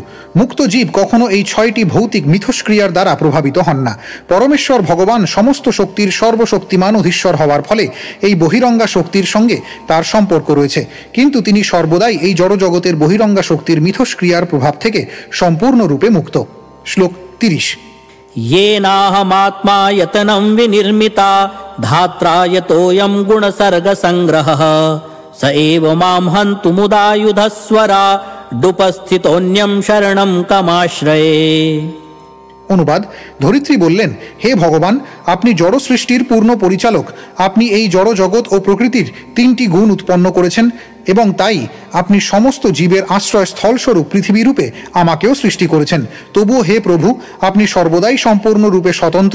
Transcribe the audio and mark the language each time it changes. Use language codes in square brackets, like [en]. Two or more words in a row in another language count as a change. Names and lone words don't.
[bn] মুক্ত জীব কখনো এই 6টি ভৌতিক মিথস্ক্রিয়ার দ্বারা প্রভাবিত হন না। পরমেশ্বর ভগবান সমস্ত শক্তির সর্বশক্তিমান অধীশ্বর হওয়ার ফলে এই বহিরঙ্গা শক্তির সঙ্গে তার সম্পর্ক রয়েছে, কিন্তু তিনি সর্বদাই এই জড়জগতের বহিরঙ্গা শক্তির মিথস্ক্রিয়ার প্রভাব থেকে সম্পূর্ণরূপে মুক্ত। শ্লোক 30। [sa] येनाहमात्मा यतनं विनिर्मिता धात्रा यतोऽयं गुणसर्गसङ्ग्रहः स एव मां हन्तुमुदायुधस्वरा डुपस्थितोऽन्यं शरणं कमाश्रये। [bn] অনুবাদ: ধরিত্রী বললেন, হে ভগবান, আপনি জড় সৃষ্টির পূর্ণ পরিচালক। আপনি এই জড় জগৎ ও প্রকৃতির 3টি গুণ উৎপন্ন করেছেন এবং তাই আপনি সমস্ত জীবের আশ্রয় স্থলস্বরূপ পৃথিবীরূপে আমাকেও সৃষ্টি করেছেন। তবুও হে প্রভু, আপনি সর্বদাই সম্পূর্ণরূপে স্বতন্ত্র।